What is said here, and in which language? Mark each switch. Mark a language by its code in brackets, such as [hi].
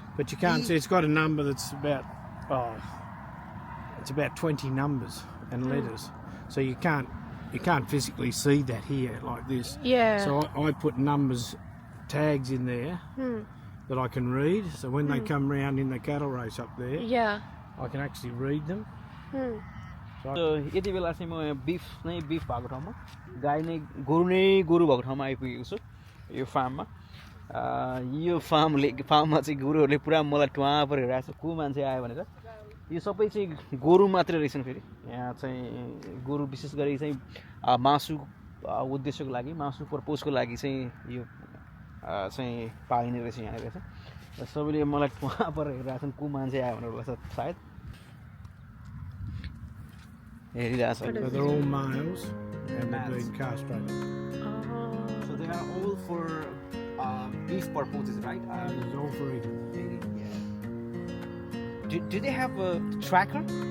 [en] But you can't see, it's got a number that's about, it's about 20 numbers and letters. So you can't physically see that here like this. Yeah. So I put numbers, tags in there that I can read. So when they come round in the cattle race up there, Yeah. I can actually read them. [ne] यति बेला चाहिँ म beef भएको ठाउँमा गाई नै गोरु भएको ठाउँमा आइपुगेको छु यो फार्ममा यो फार्ममा चाहिँ गोरुहरूले पुरा मलाई टुवा परिरहेको छ को मान्छे आयो भनेर यो सबै चाहिँ गोरु मात्रै रहेछन् फेरि यहाँ चाहिँ गोरु विशेष गरी चाहिँ मासु उद्देश्यको लागि मासु पर्पोजको लागि चाहिँ यो चाहिँ पालिने रहेछ यहाँ रहेछ र सबैले मलाई टुवा परिरहेको छन् को मान्छे आयो भनेर होला सायद [en] So they're all males and they're being castrated. So they are all for beef purposes, right? It's all for eating. Yeah. Do they have a tracker?